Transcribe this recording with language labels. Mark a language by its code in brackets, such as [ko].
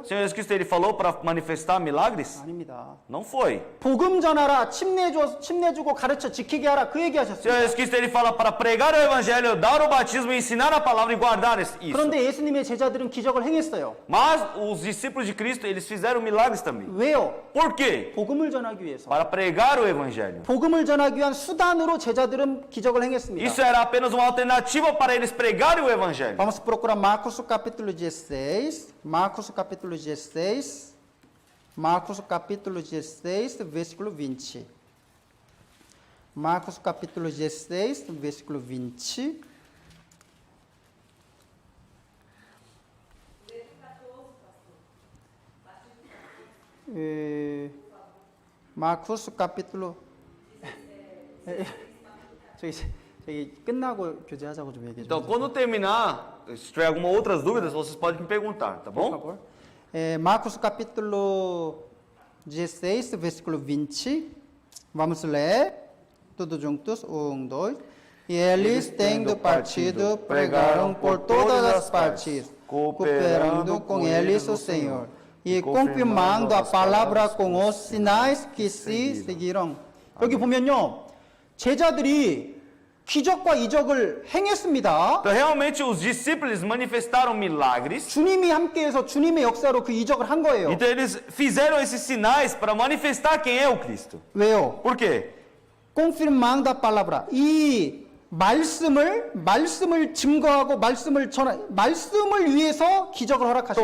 [pt] O Senhor Jesus Cristo ele falou para manifestar milagres? [ko] 아닙니다. [pt] Não foi. [ko] 복음 전하라, 침례 주고 가르쳐 지키게 하라, 그 얘기 [pt] O Senhor [ko] 하셨어요. [pt] Jesus Cristo ele fala para pregar o evangelho, dar o batismo, ensinar a palavra e guardar isso. [ko] 그런데 예수님의 제자들은 기적을 행했어요. [pt] Mas os discípulos de Cristo, eles fizeram milagres também. [ko] 왜요? [pt] Por quê? [ko] 복음을 전하기 위해서. [pt] Para pregar o evangelho. [ko] 복음을 전하기 위한 수단으로 제자들은 기적을 행했습니다. [pt] Isso era apenas uma alternativa para eles pregarem o evangelho. Vamos procurar Marcos capítulo 16. Marcos capítulo 16. Marcos capítulo 16, versículo 20. Marcos capítulo 16, versículo 20. [ko] 마쿠스 capítulo 저기 끝나고 교제하자고 좀 얘기해 [pt] Então, [ko] 주세요. [pt] quando terminar, se tiver alguma outras dúvidas, vocês podem me perguntar, tá Por bom? favor. Marcos capítulo 16, versículo 20. Vamos ler. Todos juntos. 1, 2. E eles, tendo partido, pregaram por todas as partes, cooperando com eles o Senhor, e confirmando a palavra com os sinais que se seguiram. [ko] 여기 보면요, 제자들이 기적과 이적을 행했습니다. [pt] Então, realmente, os discípulos manifestaram milagres. [ko] 주님이 함께해서 주님의 역사로 그 이적을 한 거예요. [pt] Então, eles fizeram esses sinais para manifestar quem é o Cristo. [ko] 왜요? [pt] Por quê? confirmando a palavra. [ko] 이 말씀을 증거하고 말씀을 위해서 기적을 허락하신